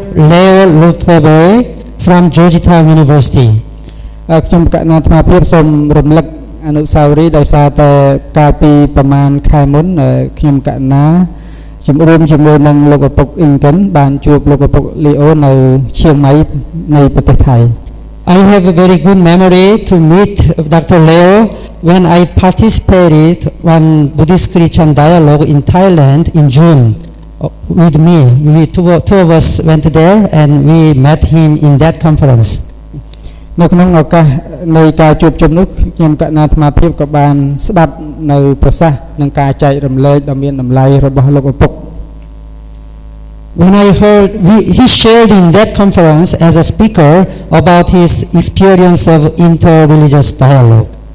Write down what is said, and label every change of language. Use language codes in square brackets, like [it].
[en] Leo Lupebe from Georgetown University. [km] ខ្ញុំកណ្ណាអាត្មាភាពសូមរំលឹកអនុស្សាវរីយ៍ដោយសារតែកាលពីប្រមាណខែមុនខ្ញុំកណ្ណាជំរុំជាមួយនឹងលោកឪពុកអ៊ីងកិនបានជួបលោកឪពុកលីអូនៅឈៀងម៉ៃនៃប្រទេសថៃ [en] I have a very good memory to meet Dr. Leo when I participated in Buddhist Christian dialogue in Thailand in June with me. Two of us went there and we met him in that conference. [km] នៅក្នុងឱកាសនៃការជួបជុំនោះខ្ញុំកណ្ណាអាត្មាភាពក៏បានស្ដាប់នៅប្រសាសន៍និងការចែករំលែកដ៏មានតម្លៃរបស់លោកឪពុក [en] When I heard he shared in that conference as a speaker about his experience of inter-religious dialogue.